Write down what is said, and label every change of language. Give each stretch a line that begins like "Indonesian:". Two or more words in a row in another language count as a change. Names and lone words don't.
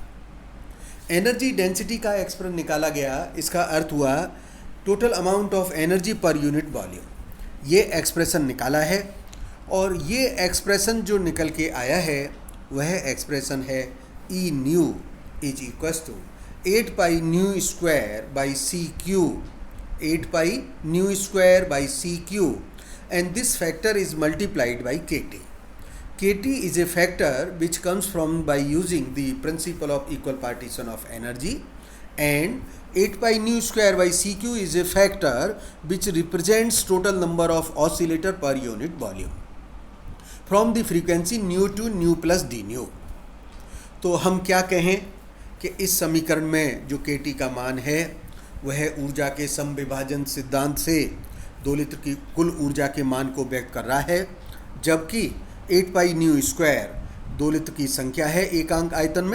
English: energy density
Hindi: का एक्सप्रेशन निकाला गया, इसका अर्थ हुआ
English: total amount of energy per unit volume.
Hindi: ये एक्सप्रेशन निकाला है और ये एक्सप्रेशन जो निकल के आया है वह एक्सप्रेशन है
English: E nu is equals to 8 pi nu square by CQ, 8 pi nu square by CQ, and this factor is multiplied by KT. KT is a factor which comes from by using the principle of equal partition of energy, and 8 pi nu square by CQ is a factor which represents total number of oscillator per unit volume from the frequency nu to nu plus d nu.
Hindi: तो हम क्या कहें कि इस समीकरण में जो KT का मान है वह ऊर्जा के समविभाजन सिद्धांत से दोलित्र की कुल ऊर्जा के मान को व्यक्त कर रहा है, जबकि
English: 8 pi nu square
Hindi: दोलित्र की संख्या है एकांक आयतन में।